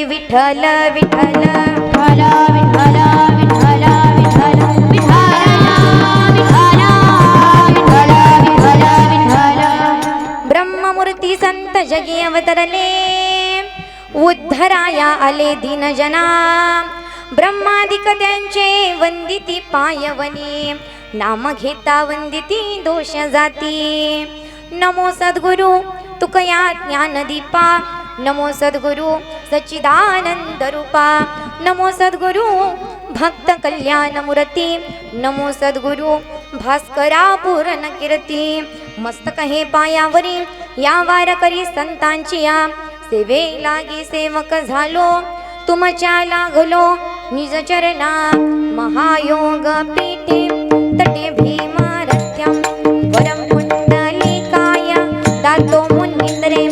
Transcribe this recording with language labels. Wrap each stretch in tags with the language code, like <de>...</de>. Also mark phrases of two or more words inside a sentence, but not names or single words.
<mr>विठ्ठल विठ्ठल विठ्ठल विठ्ठल विठ्ठल विठ्ठल विठ्ठल विठ्ठल विठ्ठल. ब्रह्ममूर्ती संत जगी अवतरले, उद्धराया आले दीनजना. ब्रह्मादिक त्यांचे वंदिती पायवनी, नाम घेता वंदिती दोष जाती. नमो सद्गुरु तुकया ज्ञानदीपा, नमो सद्गुरु सच्चिदानंद रूपा. नमो सद्गुरु भक्त कल्याण मूर्ती, नमो सद्गुरु भास्करा पूर्ण कीर्ती. मस्तक हे पायावरी या वारकरी संतांची या, सेवे लागी सेवक झालो तुमच्या लागलो निज चरणा.</mr> <sa>महायोग पीठे तटे भीमारथ्यम, वरम कुंडलिकाय दातो मुनिंद्रे.</sa>